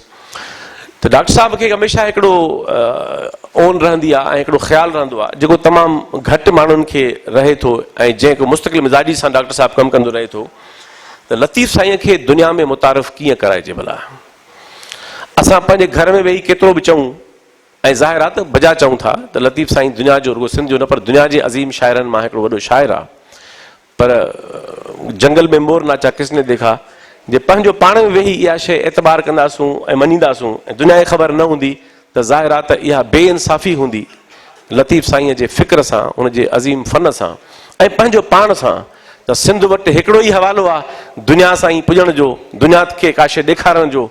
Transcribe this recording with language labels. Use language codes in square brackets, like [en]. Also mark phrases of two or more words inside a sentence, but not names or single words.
[sd] त डॉक्टर साहब खे हमेशह हिकिड़ो ओन रहंदी आहे ऐं हिकिड़ो ख़्यालु रहंदो आहे जेको तमामु घटि माण्हुनि खे रहे थो ऐं जंहिं को मुस्तक़िल मिज़ाजी सां डॉक्टर साहब कमु कंदो रहे थो, त लतीफ़ साईं खे दुनिया में मुतारिफ़ कीअं कराइजे भला? असां पंहिंजे घर में वेही केतिरो बि चऊं ऐं ज़ाहिर आहे त बजा चऊं था त लतीफ़ साईं दुनिया जो रुगो सिंध जो न पर दुनिया जे अज़ीम शाइरनि मां हिकिड़ो वॾो शाइर आहे। [hi] पर जंगल में मोर नाचा किसने देखा, [sd] जे पंहिंजो पाण में वेही इहा शइ एतबार कंदासूं ऐं मञींदासूं ऐं दुनिया खे ख़बर न हूंदी त ज़ाहिर आहे त इहा बेइंसाफ़ी हूंदी लतीफ़ साईं जे फ़िक्र सां, उनजे अज़ीम फ़न सां ऐं पंहिंजो पाण सां। त सिंध वटि हिकिड़ो ई हवालो आहे दुनिया सां ई पुॼण जो, दुनिया खे का शइ ॾेखारण जो।